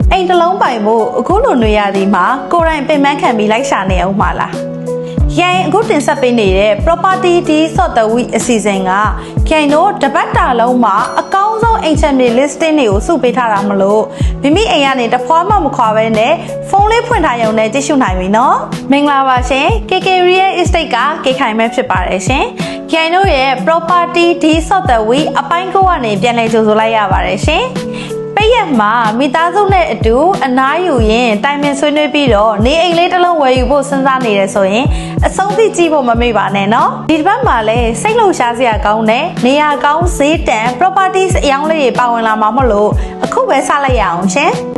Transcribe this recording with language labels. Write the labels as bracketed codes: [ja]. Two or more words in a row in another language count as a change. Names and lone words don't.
[my] အိမ်တစ်လုံးပိုင်ဖို့အခုလိုနေရာဒီမှာကိုယ်တိုင်ပင်ပန်းခံပြီးလိုက်ရှာနေအောင်မှာလားရိုင်အခုတင်ဆက်ပေးနေတဲ့ [en] property deal of the week [my] အစီအစဉ်ကရိုင်တို့တပတ်တာလုံးမှာအကော င်းဆုံးအိမ်ချက်မြေ listing တွေကိုစုပေးထားတာမလို့မိမိအိမ်ကနေတဖွာမှမခွာဘဲနဲ့ဖုန်းလေးဖွင့်ထားရုံနဲ့ကြည့်ရှုနိုင်ပြီနော်မင်္ဂလာပါ ရှင် KK Real Estate ကကေခိုင်မဲဖြစ်ပါတယ်ရှင်ရိုင်တို့ရဲ့ [en] property deal of the week [my] အပိုင်း9ကနေပြန်လည်ကြိုဆိုလိုက်ရပါတယ်ရှင်ပိတ်ရက်မှာမိသားစုနဲ့အတူအနားယူရင်တိုင်ပင်ဆွေးနွေးပြီးတော့နေအိမ်လေးတစ်လုံးဝယ်ယူဖို့စဉ်းစားနေတယ်ဆိုရင်အဆုံးထိကြည့်ဖို့မမေ့ပါနဲ့နော်ဒီတစ်ပတ်မှာလည်းစိတ်လှုပ်ရှားစရာကောင်းတဲ့နေရာကောင်းဈေးတန် properties အယောင်းလေးတွေပါဝင်လာမှာမဟုတ်လို့အခုပဲစလိုက်ရအောင်ရှင်